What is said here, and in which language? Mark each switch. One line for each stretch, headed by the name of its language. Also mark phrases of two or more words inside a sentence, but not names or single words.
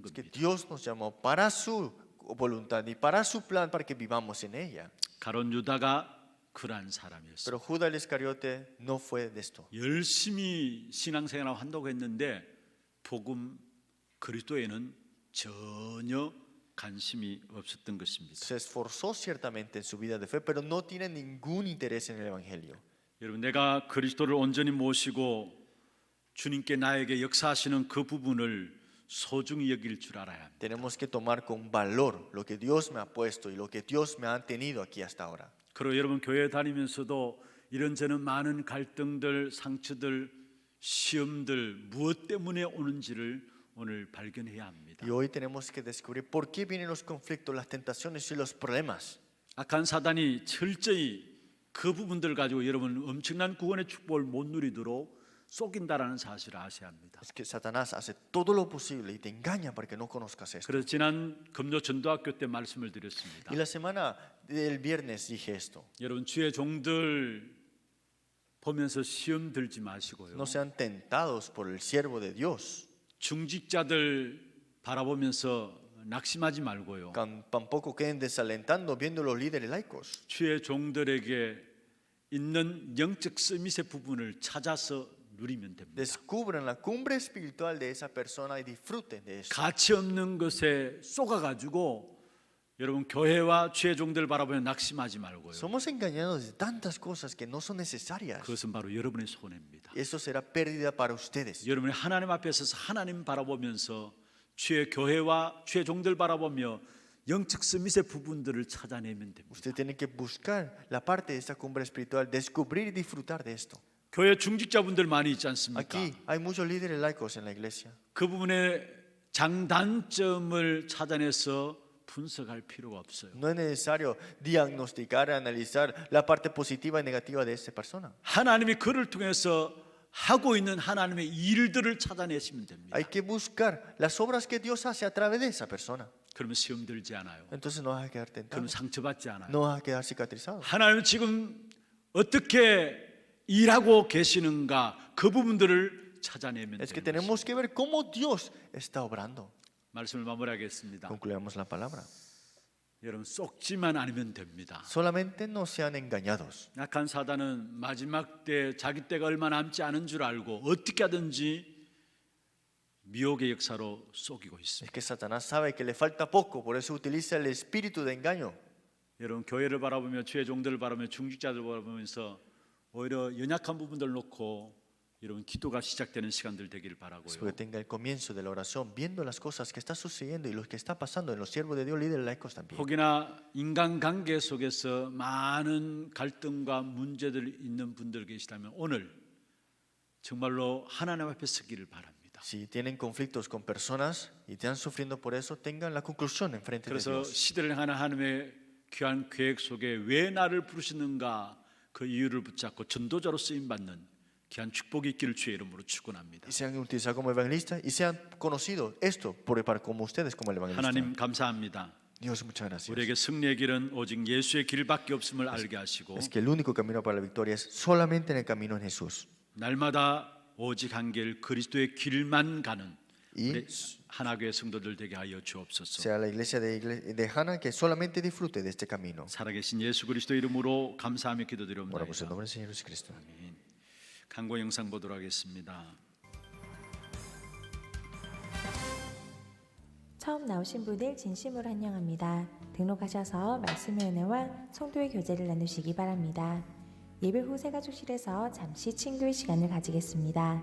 Spanish: Es que
Korean: 겁니다.
Spanish: Dios nos llamó para su voluntad y para su plan para que vivamos en ella.
Korean: 가룟 유다가 그러한 사람이었어요.
Spanish: Pero Judas Iscariote no fue de esto.
Korean: 열심히 신앙생활을 한다고 했는데 복음 그리스도에는 전혀 관심이 없었던 것입니다.
Spanish: Se esforzó ciertamente en su vida de fe, pero no tiene ningún interés en el evangelio.
Korean: 여러분, 내가 그리스도를 온전히 모시고 주님께 나에게 역사하시는 그 부분을 소중히 여길 줄 알아야 합니다.
Spanish: Tenemos que tomar con valor lo que Dios me ha puesto y lo que Dios me ha tenido aquí hasta ahora.
Korean: 그리고 여러분, 교회 다니면서도 이런저런 많은 갈등들, 상처들, 시험들 무엇 때문에 오는지를 오늘 발견해야 합니다.
Spanish: Y hoy tenemos que descubrir por qué vienen los conflictos, las tentaciones y los problemas.
Korean: 악한 사단이 철저히 그 부분들 가지고 여러분 엄청난 구원의 축복을 못 누리도록 속인다라는 사실을 아셔야 합니다.
Spanish: Es que Satanás hace todo lo posible y te engaña para que no conozcas esto.
Korean: 그래서 지난 금요 전도학교 때 말씀을 드렸습니다.
Spanish: Y la semana del viernes dije esto.
Korean: 여러분, 주의 종들 보면서 시험 들지 마시고요.
Spanish: No sean tentados por el siervo de Dios.
Korean: 중직자들 바라보면서 낙심하지 말고요.
Spanish: Tampoco queden desalentando viendo los líderes laicos.
Korean: 주의 종들에게 있는 영적 서밋의 부분을 찾아서 누리면 됩니다.
Spanish: Descubran la cumbre espiritual de esa persona y disfruten de eso.
Korean: 가치 없는 것에 쏘가가지고 여러분 교회와 주의 종들 바라보며 낙심하지 말고요.
Spanish: Somos engañados de tantas cosas que no son necesarias.
Korean: 그것은 바로 여러분의 손해입니다.
Spanish: Eso será pérdida para ustedes.
Korean: 여러분이 하나님 앞에 서서 하나님 바라보면서 주의 교회와 주의 종들 바라보며 영적 서밋의 부분들을 찾아내면 됩니다.
Spanish: Usted tiene que buscar la parte de esta cumbre espiritual, descubrir y disfrutar de esto.
Korean: 교회 중직자분들 많이 있지 않습니까?
Spanish: Aquí hay muchos líderes laicos en la iglesia.
Korean: 그 부분의 장단점을 찾아내서 분석할 필요가 없어요.
Spanish: No es necesario diagnosticar, analizar la parte positiva y negativa de esa persona.
Korean: 하나님이 그를 통해서 하고 있는 하나님의 일들을 찾아내시면 됩니다.
Spanish: Hay que buscar las obras que Dios hace a través de esa persona.
Korean: 그러면 시험 들지 않아요.
Spanish: Entonces no vas a quedar
Korean: 그러면
Spanish: tentado,
Korean: 상처받지 않아요.
Spanish: no vas a quedar cicatrizado.
Korean: 하나님 지금 어떻게 일하고 계시는가 그 부분들을 찾아내면
Spanish: Es que
Korean: 됩니다.
Spanish: tenemos que ver cómo Dios está obrando.
Korean: 말씀을 마무리하겠습니다.
Spanish: Concluyamos la palabra.
Korean: 여러분, 쏙지만 않으면 됩니다.
Spanish: Solamente no sean engañados.
Korean: 약한 사단은 마지막 때 자기 때가 얼마 남지 않은 줄 알고 어떻게 하든지 미혹의 역사로 속이고
Spanish: Es
Korean: 있습니다.
Spanish: que Satanás sabe que le falta poco, por eso utiliza el espíritu de engaño.
Korean: 여러분, 교회를 바라보며 주의 종들을 바라보며 중직자들 바라보면서 오히려 연약한 부분들 놓고 여러분 기도가 시작되는 시간들 되길
Spanish: Espero
Korean: 바라고요.
Spanish: que tenga el comienzo de la oración, viendo las cosas que está sucediendo y lo que está pasando en los siervos de Dios, líderes laicos también.
Korean: 혹여나 인간관계 속에서 많은 갈등과 문제들 있는 분들 계시다면 오늘 정말로 하나님 앞에 서기를 바랍니다.
Spanish: Si tienen conflictos con personas y están sufriendo por eso, tengan la conclusión enfrente de
Korean: 그래서
Spanish: Dios.
Korean: 시대를 향하는 하나님의 귀한 계획 속에 왜 나를 부르시는가 그 이유를 붙잡고 전도자로 쓰임 받는 귀한 축복이 있기를 주의 이름으로 축원합니다.
Spanish: Y sean utilizados como evangelistas y sean conocidos esto para como ustedes como el evangelista.
Korean: 하나님 감사합니다.
Spanish: Dios, muchas gracias.
Korean: 우리에게 승리의 길은 오직 예수의 길밖에 없음을 알게 하시고
Spanish: Es que el único camino para la victoria es solamente en el camino en Jesús.
Korean: 날마다 오직 한 길 그리스도의 길만 가는
Spanish: Y
Korean: 우리 하나교회 성도들 되게 하여 주옵소서.
Spanish: sea la iglesia de Hannah que solamente disfrute de este camino.
Korean: 살아계신 예수 그리스도 이름으로 감사하며 기도드립니다.
Spanish: Oramos en nombre del Señor Jesucristo.
Korean: 광고 영상 보도록 하겠습니다. 처음 나오신 분들 진심으로 환영합니다. 등록하셔서 말씀의 은혜와 성도의 교제를 나누시기 바랍니다. 예배 후 새가족실에서 잠시 친교의 시간을 가지겠습니다.